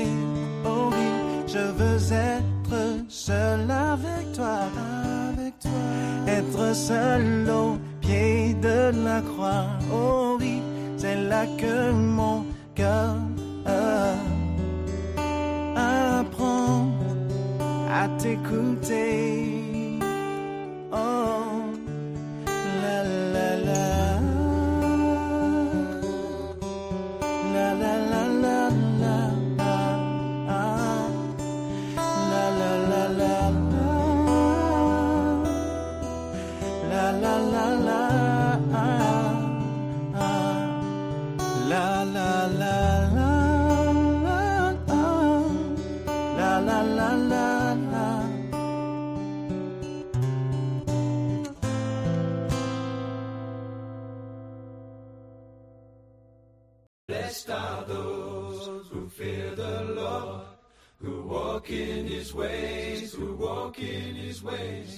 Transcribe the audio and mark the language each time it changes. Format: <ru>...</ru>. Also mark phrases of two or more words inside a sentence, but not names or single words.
<fr>Oh oui, je veux être seul avec toi, être seul au pied de la croix. Oh oui, c'est là que mon cœur apprend à t'écouter. Oh, la la la, la la la la la, la la la la, la la la la, la la la la, la la la la la.</fr> <en>Blessed are those who fear the Lord, who walk in His ways, who walk in His ways.</en>